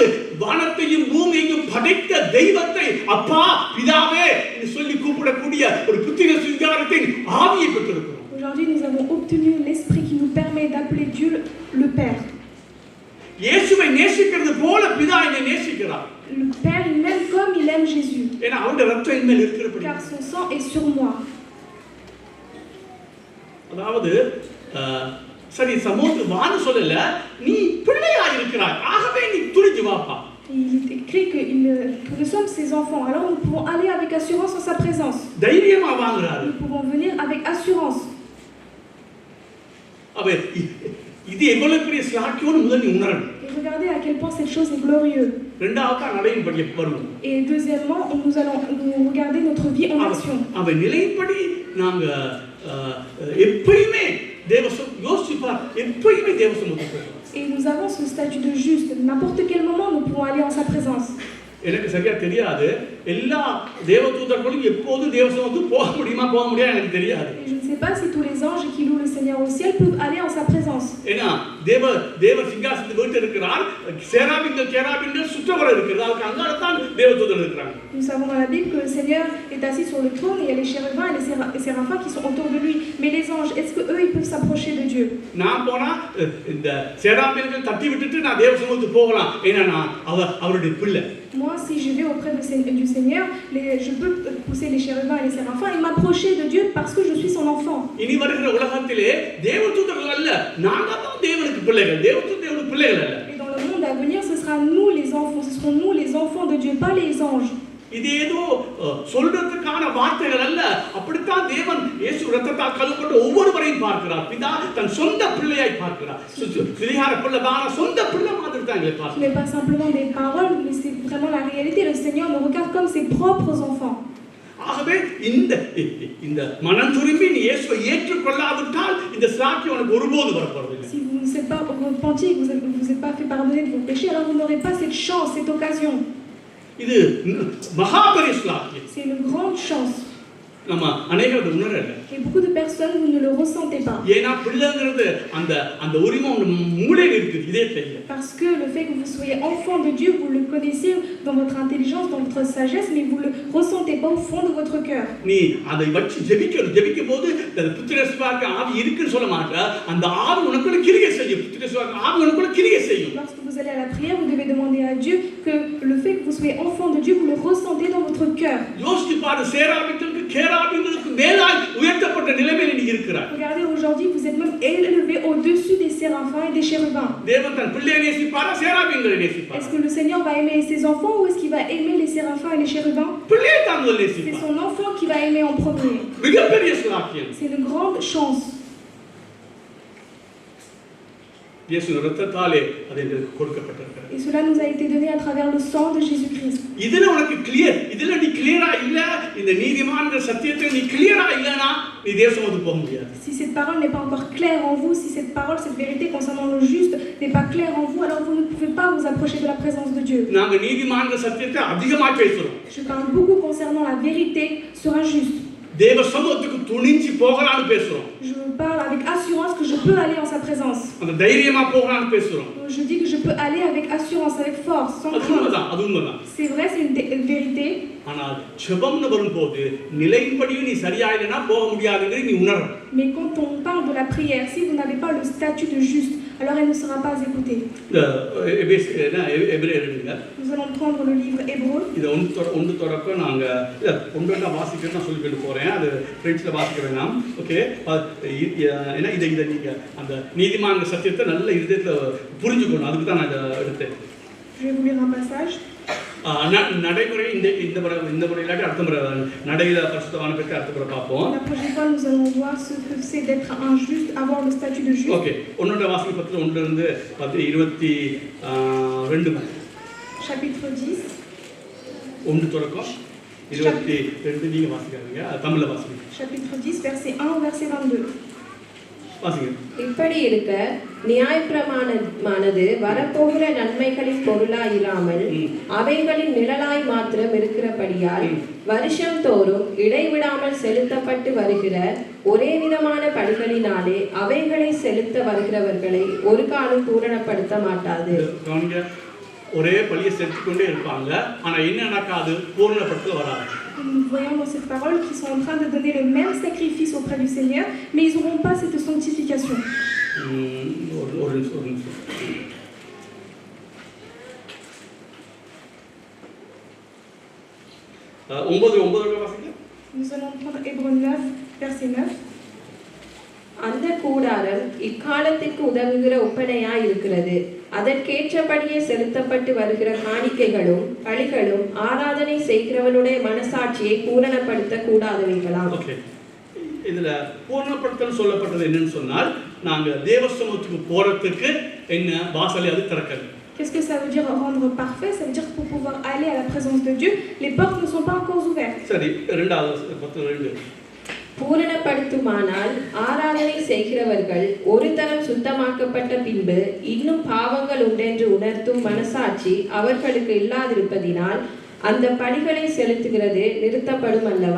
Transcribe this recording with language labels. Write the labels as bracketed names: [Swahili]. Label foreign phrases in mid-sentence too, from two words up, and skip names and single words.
[Tamil] வானத்தையும் பூமியையும் படைத்த தெய்வத்தை அப்பா பிதாவே என்று சொல்லி கூப்பிடக்கூடிய ஒரு புத்திர சுவிகாரத்தின் ஆவியை பெற்றிருக்கிறோம். [French] Aujourd'hui, nous avons obtenu l'esprit qui nous permet d'appeler Dieu le Père. [Tamil] இயேசுவை நேசிக்கிறது போல பிதா என்னை நேசிக்கிறார். [French] Le Père, il m'aime comme il aime Jésus. [Tamil] ஏன்னா அவருடைய ரத்தம் என் மேல் இருக்கிறபடி. [French] Car son sang est sur moi. [Tamil] அதாவது சரி சமூகத்துக்கு வான்னு சொல்லல, நீ பிள்ளையா இருக்கிறாய், ஆகவே நீ துணிஞ்சு வாப்பா. [French] Il est écrit que nous sommes ses enfants, alors nous pouvons aller avec assurance en sa présence. [Tamil] தைரியமா வாங்குறாரு. [French] Nous pouvons venir avec assurance. [Tamil] அவே இது எவ்வளவு பெரிய சாக்கியம்னு முதல்ல நீ உணரணும். [French] Et regardez à quel point cette chose est glorieuse. [Tamil] இரண்டாவது நடையின்படி வருவோம். [French] Et deuxièmement, nous allons regarder notre vie en action. [Tamil] அவ நிலையின்படி நாங்க எப்பயுமே யோசிப்பார், எப்பயுமே தேவசமூகத்துக்கு போறோம். [French] Et nous avons ce statut de juste. N'importe quel moment, nous pouvons aller en sa présence. [Tamil] எனக்கு சரியா தெரியாது எல்லா தேவதூதர்களும் எப்போது தேவசமூகத்துக்கு போக முடியாது எனக்கு தெரியாது. [French] Et je ne sais pas si tous les anges qui louent le Seigneur au ciel peuvent aller en sa présence. [Tamil] ஏன்னா தேவ சிங்காசனத்தில் வீட்டு இருக்கிறார், சேராபீன்கள் சுற்றி குஷ்டவரை இருக்கிறது, அதுக்கு அங்காளத்தான் தேவதூதர்கள் இருக்கிறாங்க. [French] Nous savons dans la Bible que le Seigneur est assis sur le trône et il y a les chérubins et les séraphins qui sont autour de lui. Mais les anges, est-ce que eux ils peuvent s'approcher de Dieu? [Tamil] நான் போனா இந்த சேராபீன்கள் தட்டி விட்டுட்டு நான் தேவ சமூகத்துக்கு போகலாம், ஏன்னா நான் அவருடைய பிள்ளை. [French] Moi, si je vais auprès du Seigneur, je peux pousser les chérubins et les séraphins et m'approcher de Dieu parce que je suis son enfant. [Tamil] இனி வருகிற உலகத்திலே தேவதூதர்கள் அல்ல, நாங்க தான் தேவனுக்கு பிள்ளைகள், தேவனுக்கு பிள்ளைகள் அல்ல. [French] Et dans le monde à venir, ce sera nous les enfants, ce seront nous les enfants de Dieu, pas les anges. [Tamil] இது ஏதோ சொல்றதுக்கான வார்த்தைகள் அல்ல, அப்படித்தான் தேவன் இயேசு இரத்தத்தால் கழுவப்பட்ட ஒவ்வொருவரையும் பார்க்கிறார். பிதா தன் சொந்த பிள்ளையாய் பார்க்கிறார். சிறியார பிள்ளை தான சொந்த பிள்ளை மாதிரி தான் எங்களை பார்க்கிறார். [French] Ce n'est pas simplement des paroles, mais c'est vraiment la réalité. Le Seigneur nous regarde comme ses propres enfants. [Tamil] ஆகவே இந்த மனம் திரும்பி நீ இயேசுவை ஏற்றுக்கொள்ளாவிட்டால் இந்த சாட்சி உனக்கு ஒருபோது வரப்போறதில்லை. [French] Si vous ne êtes pas repenti et que vous n'êtes pas fait pardonner de vos péchés, alors vous n'aurez pas cette chance, cette occasion. [Tamil] இது மகாபெரிய சாட்சி. [French] C'est une grande chance. [Tamil] நம்ம அநேகர் அதை உணரல. [French] Et beaucoup de personnes, vous ne le ressentez pas. [Tamil] ஏன்னா பிள்ளைங்கிறது அந்த உரிமை மூளையில் இருக்குது, இதே தெரியல. [French] Parce que le fait que vous soyez enfant de Dieu, vous le connaissez dans votre intelligence, dans votre sagesse, mais vous le ressentez pas au fond de votre cœur. [Tamil] நீ அதை வச்சு ஜெபிக்கும் போது புத்திரசுவாக்கு ஆவி இருக்குன்னு சொல்ல மாட்டா, அந்த ஆவி உனக்குள்ள கிரியை செய்யும். புத்திரசுவாக்கு ஆவி உனக்குள்ள கிரியை செய்யும். [French] Lorsque vous allez à la prière, vous devez demander à Dieu que le fait que vous soyez enfant de Dieu, vous le ressentez dans votre cœur. [Tamil] யோசித்து பாரு, சேராபீன்களுக்கு கேராபீன்களுக்கு மேலாய் உயர்த்தப்பட்ட நிலைமையில் நீ இருக்கிறாய். [French] Regardez, aujourd'hui, vous êtes même élevé au-dessus des séraphins et des chérubins. [Tamil] தேவன் தன் பிள்ளையை நேசிப்பாரா, சேராபீன்களை நேசிப்பாரா? [French] Est-ce que le Seigneur va aimer ses enfants ou est-ce qu'il va aimer les séraphins et les chérubins? [Tamil] பிள்ளையை தான் [French] C'est [Tamil] நேசிப்பார். [French] son enfant qui va aimer en premier. [Tamil] மிகப்பெரிய சாக்கியம். [French] C'est une grande chance. [Tamil] இயேசு இரத்தத்தாலே அது எங்களுக்கு கொடுக்கப்பட்டிருக்கிறது. [French] Et cela nous a été donné à travers le sang de Jésus-Christ. [Tamil] இதுல உனக்கு கிளியர், இதுல நீ கிளியரா இல்ல, இந்த நீதிமான்கிற சத்தியத்தை நீ கிளியரா இல்லனா நீ தேசத்துக்கு போக முடியாது. [French] Si cette parole n'est pas encore claire en vous, si cette parole, cette vérité concernant le juste n'est pas claire en vous, alors vous ne pouvez pas vous approcher de la présence de Dieu. [Tamil] நாங்க நீதிமான்கிற சத்தியத்தை அதிகமாக பேசுறோம். [French] Je parle beaucoup concernant la vérité sur un juste. [Tamil] தேவ சமூகத்துக்கு துணிஞ்சு போகலாம்னு பேசுறோம். [French] Je parle avec assurance que je peux aller en sa présence. [Tamil] அந்த தைரியமா போகலாம்னு பேசுறோம். [French] Je dis que je peux aller avec assurance, avec force, sans crainte. [Tamil] அது உண்மைதான். [French] C'est vrai, c'est une vérité. [Tamil] ஆனால் ஜெபம்னு வரும்போது நிலையின்படியும் நீ சரியா இல்லனா போக முடியாதுங்கறதை நீ உணரணும். [French] Mais quand on parle de la prière, si vous n'avez pas le statut de juste, alors elle ne sera pas écoutée. Nous allons prendre le livre Hébreu. [Tamil] இது ஒன்று தொடக்க நாங்க ஒன்றா வாசிக்கணும் நான் சொல்லிட்டு போறேன். அது பிரெஞ்சில் வாசிக்க வேணாம். ஓகே, ஏன்னா இதை நீங்க அந்த நீதிமான்கள் சத்தியத்தை நல்ல இதயத்துல புரிஞ்சுக்கணும். அதுக்கு தான் நான் இதை எடுத்தேன். [French] Je vais vous lire un passage. [Tamil] நடைமுறை இந்த முறை இல்லாட்டி அடுத்த முறை நடையில பரிசுத்தவான பற்றி அடுத்த முறை பார்ப்போம். [French] La prochaine fois nous allons voir ce que c'est d'être un juste, avoir le statut de juste. [Tamil] ஓகே, ஒன்னோட வாசிக்க பத்தில 1 இருந்து 22 [French] chapitre 10. [Tamil] 1 தொடக்கம் 22 நீங்க வாசிக்காதீங்க, தமிழ்ல வாசிங்க. [French] Chapitre 10 verset 1 verset 22. [Tamil] வாசிங்க. இப்படி இருக்க நியாயப்பிரமாணமானது வரப்போகிற நன்மைகளின் பொருளாய் இராமல் அவைகளின் நிழலாய் மாத்திரம் இருக்கிறபடியால் வருஷம் தோறும் இடைவிடாமல் செலுத்தப்பட்டு வருகிற ஒரே விதமான பலிகளினாலே அவைகளை செலுத்த வருகிறவர்களை ஒரு காலம் பூரணப்படுத்த மாட்டாது. ஒரே பலியை செலுத்திக்கொண்டே இருப்பாங்க, ஆனா என்ன நடக்காது, பூரணப்படுத்த வராது. [French] Nous voyons dans cette parole qu'ils sont en train de donner le même sacrifice auprès du Seigneur, mais ils n'auront pas cette sanctification. Nous allons prendre Hébreu 9, verset 9. [Tamil] அந்த கூடாரம் இக்காலத்திற்கு உதவுகிற ஒப்பனையாய் இருக்கிறது. அதற்கேற்றபடியே செலுத்தப்பட்டு வருகிற காணிக்கைகளும் பலிகளும் ஆராதனை செய்கிறவனுடைய மனசாட்சியை பூரணப்படுத்த கூடாதவைகளாம். இதுல பூரணப்படுத்தல் சொல்லப்பட்டது என்னன்னு சொன்னால், நாங்க தேவசமூகத்துக்கு போறதுக்கு என்ன வாசலை அது திறக்கல. [French] Qu'est-ce que ça veut dire rendre parfait? Ça veut dire que pour pouvoir aller à la présence de Dieu, les portes ne sont pas encore ouvertes. [Tamil] சரி, 2 பூரணப்படுத்துமானால் ஆராதனை செய்கிறவர்கள் ஒரு தரம் சுத்தமாக்கப்பட்ட பின்பு இன்னும் பாவங்கள் உண்டென்று உணர்த்தும் மனசாட்சி அவர்களுக்கு இல்லாதிருப்பதினால் அந்த பலிகளை செலுத்துகிறது நிறுத்தப்படும் அல்லவா?